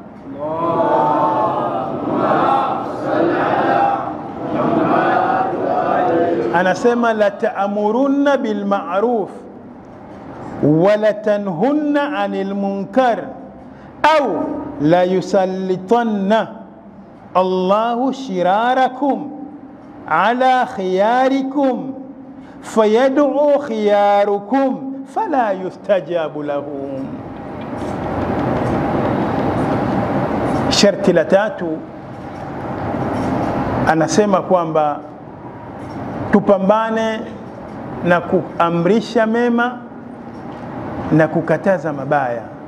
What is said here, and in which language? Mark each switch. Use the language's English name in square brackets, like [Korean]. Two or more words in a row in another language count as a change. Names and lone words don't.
[Arabic] أنا سمى لتأمرن بالمعروف ولتنهن عن المنكر أو لا يسلطن الله شراركم على خياركم فيدعو خياركم فلا يستجاب لهم. [Swahili] Sharti la tatu anasema kwamba tupambane na kuamrisha mema na kukataza mabaya.